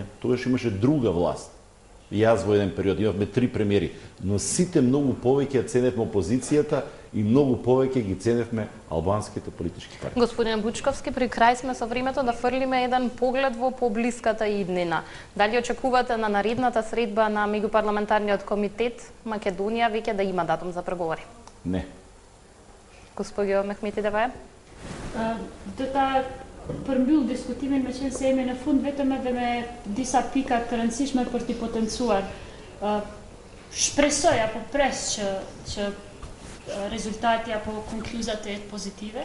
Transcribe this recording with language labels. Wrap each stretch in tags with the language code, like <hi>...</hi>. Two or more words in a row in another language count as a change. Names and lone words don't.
<mk>Тогаш имаше друга власт. И јас во еден период имавме 3 премиери, но сите многу повеќе ценевме опозицијата и многу повеќе ги ценевме албанските политички партии. Господин Буčkovski, при крај сме со времето да фрлиме еден поглед во поблиската иднина. Дали очекувате на наредната средба на меѓупарламентарниот комитет Македонија веќе да има датум за преговори? Не. Gospodin Mehmeti Devaja?</mk> <sq>Ta përmbyll diskutimin me qenë se jemi në fund vetëm edhe me disa pika të rëndësishme për t'i potencuar. Shpresoj apo pres që rezultati apo konkluzat të jetë pozitive.</sq>